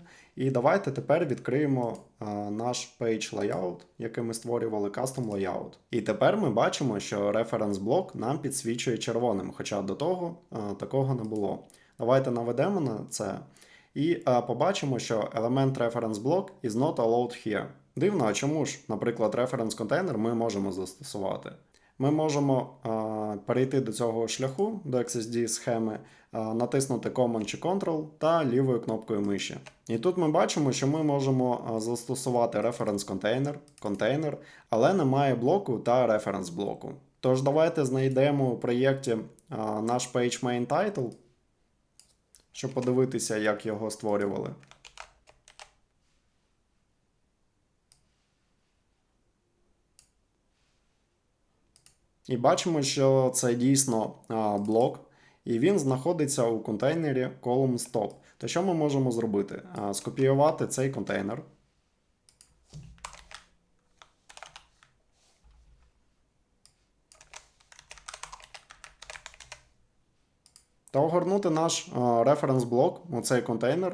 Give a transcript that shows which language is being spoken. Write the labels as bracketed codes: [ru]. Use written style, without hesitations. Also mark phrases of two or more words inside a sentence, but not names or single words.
[uk] І давайте тепер відкриємо наш [en] page layout, [uk] який ми створювали, [en] custom layout. [uk] І тепер ми бачимо, що reference блок нам підсвічує червоним, хоча до того такого не було. Давайте наведемо на це і побачимо, що елемент [en] reference block is not allowed here. [uk] Дивно, а чому ж, наприклад, reference контейнер ми можемо застосувати? Ми можемо перейти до цього шляху, до XSD схеми, натиснути Command чи Ctrl та лівою кнопкою миші. І тут ми бачимо, що ми можемо застосувати reference контейнер, але немає блоку та reference блоку. Тож давайте знайдемо у проєкті наш [en] page main title, [uk] щоб подивитися, як його створювали. І бачимо, що це дійсно блок, і він знаходиться у контейнері [en] column stop. [uk] То що ми можемо зробити? Скопіювати цей контейнер. Та огорнути наш референс-блок у цей контейнер.